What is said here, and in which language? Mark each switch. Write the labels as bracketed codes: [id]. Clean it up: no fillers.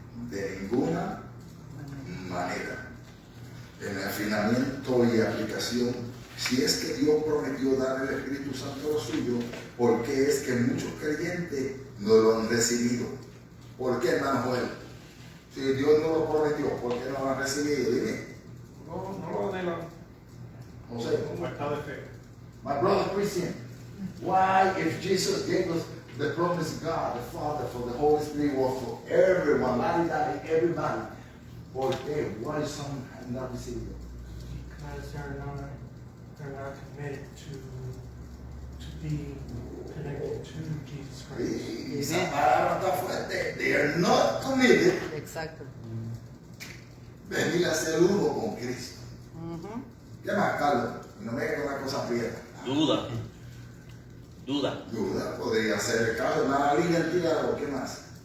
[es] De ninguna manera. En el afinamiento y aplicación, si es que Dios prometió dar el Espíritu Santo a lo suyo, ¿por qué es que muchos creyentes no lo han recibido? ¿Por qué, hermano Joel? Si Dios no lo prometió, ¿por qué no lo han recibido? Dime. No lo anhelan. José. Falta de fe. [en] My brother Christian, why, if Jesus gave us the promise of God, the Father, for the Holy Spirit, was for everyone, everybody, [es] ¿por qué? [en] Why some have not received it? Because they're not committed to be connected to Jesus Christ. [es] Sí, esa palabra está fuerte. [en] They are not committed. [es] Exacto. Venir a ser uno con Cristo. ¿Qué más, Carlos? No me digas una cosa prieta. Duda. Duda, podría ser el caso de una línea tirada, ¿qué más?